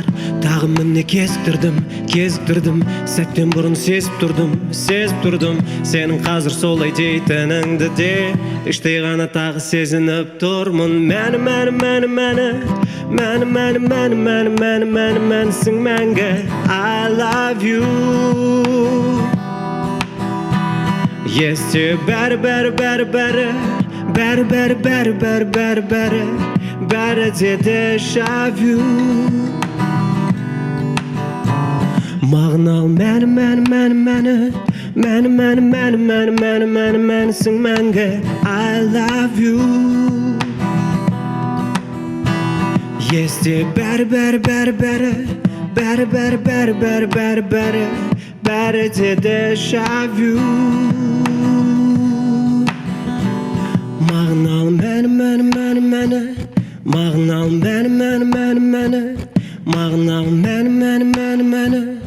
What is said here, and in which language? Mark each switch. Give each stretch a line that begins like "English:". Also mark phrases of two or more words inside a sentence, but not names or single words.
Kazakh: Тағы міне кезіктірдім, сәттен бұрын сезіп тұрдым. Сенің қазір солай дейтініңді де, іштей ғана тағы сезініп тұрмын. Мәні, мәні, мәні, мәні, мәні, мәні, мәні, мәні, мәні, мәні, мәнісің мәңгі.
English: I love you.
Kazakh: Есте бәрі, бәрі, бәрі, бәрі, бәрі, бәрі, бәрі, бәрі, бәрі, бәрі, бәрі де
French: déjà vu.
Kazakh: Мағыналы мәні, мәні, мәні, мәні, мәні, мәні, мәні, мәні, мәні, мәні, мәнісің мәңгі.
English: I love you.
Kazakh: Есте бәрі, бәрі, бәрі, бәрі, бәрі, бәрі, бәрі, бәрі, бәрі, бәрі, бәрі де
French: déjà vu.
Kazakh: Мағыналы мәні, мәні, мәні, мәні, мағыналы мәні, мәні, мәні, мәні, мағыналы мәні, мәні, мәні, мәні.